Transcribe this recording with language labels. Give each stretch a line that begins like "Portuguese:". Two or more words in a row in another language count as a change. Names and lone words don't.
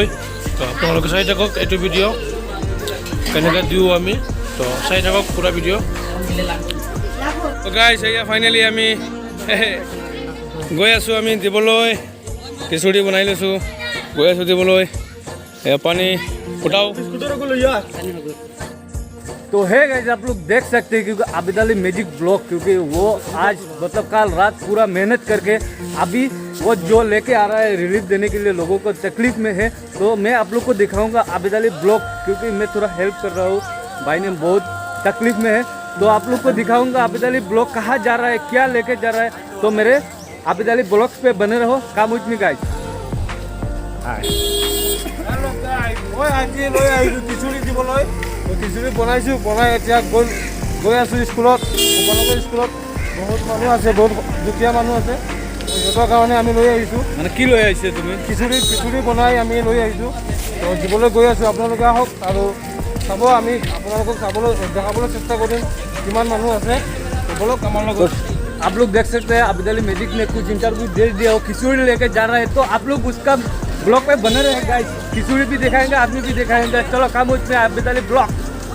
Assamese: তো আপোনালোকে চাই থাকক এইটো ভিডিঅ' কেনেকৈ দিওঁ আমি, তো চাই থাকক পুৰা ভিডিঅ'। তো গাইছ এয়া ফাইনেলি আমি গৈ আছোঁ আমি দিবলৈ। খিচুড়ি বনাই লৈছোঁ, গৈ আছোঁ দিবলৈ। এয়া পানী ফুটাও।
Hindi: तो है गाइस, आप लोग देख सकते हैं क्योंकि आबिद अली मैजिक ब्लॉग, क्योंकि वो आज मतलब कल रात पूरा मेहनत करके अभी वो जो लेके आ रहा है रिलीफ देने के लिए लोगों को तकलीफ में है। तो मैं आप लोग को दिखाऊंगा आबिद अली ब्लॉग, क्योंकि मैं थोड़ा हेल्प कर रहा हूँ, भाई ने बहुत तकलीफ में है। तो आप लोग को दिखाऊंगा आबिद अली ब्लॉग कहाँ जा रहा है, क्या लेके जा रहा है। तो मेरे आबिद अली ब्लॉग्स पे बने रहो। काम उच में गाइस
Assamese: খিচুড়ি বনাইছোঁ, বনাই এতিয়া গৈ আছোঁ স্কুলত। আপোনালোকৰ স্কুলত বহুত মানুহ আছে, বহুত দুখীয়া মানুহ আছে, সিহঁতৰ কাৰণে আমি লৈ আহিছোঁ। মানে কি লৈ আহিছে তুমি? খিচুড়ি বনাই আমি লৈ আহিছোঁ, তো দিবলৈ গৈ আছোঁ। আপোনালোকে আহক আৰু চাব, আমি আপোনালোকক দেখাবলৈ চেষ্টা কৰিম কিমান মানুহ আছে। বলক আমাৰ লগত।
Hindi: आप लोग देख सकते हैं आबिद अली मैजिक ने कुछ इंटरव्यू दे दिया, वो खिचड़ी लेके जा रहा है। तो आप लोग उसका ब्लॉग पे बने रहे गाइस, खिचड़ी भी दिखाएंगे, आदमी भी दिखाएंगे। चलो काम उसमें आबिद अली ब्लॉग।